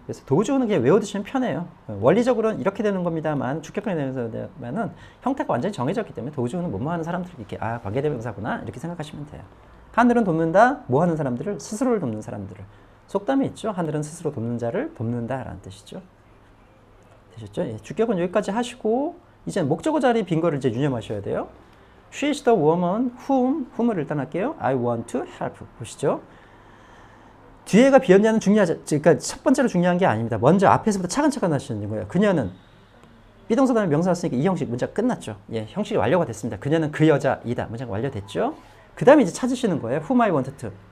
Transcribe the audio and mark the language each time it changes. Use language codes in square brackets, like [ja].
[ko] 그래서 도우주후는 그냥 외워두시면 편해요. 원리적으로는 이렇게 되는 겁니다만 주격관계 대명사면은 형태가 완전히 정해졌기 때문에 도우주후는 뭐뭐 하는 사람들 이렇게 관계 대명사구나 이렇게 생각하시면 돼요. 하늘은 돕는다. 뭐 하는 사람들을? 스스로를 돕는 사람들을. 속담이 있죠. 하늘은 스스로 돕는 자를 돕는다 라는 뜻이죠. 되셨죠? 예, 주격은 여기까지 하시고 이제 목적어 자리 빈 거를 이제 유념하셔야 돼요. [en] She is the woman whom을 [ko] 일단 할게요. [en] I want to help. [ko] 보시죠. 뒤에가 비었냐는 중요하지. 그러니까 첫 번째로 중요한 게 아닙니다. 먼저 앞에서부터 차근차근 하시는 거예요. 그녀는 비동사 다음에 명사 왔으니까 이 형식 문장 끝났죠. 예, 형식이 완료가 됐습니다. 그녀는 그 여자이다. 문장 완료됐죠. 그 다음에 이제 찾으시는 거예요. [en] Whom I want to.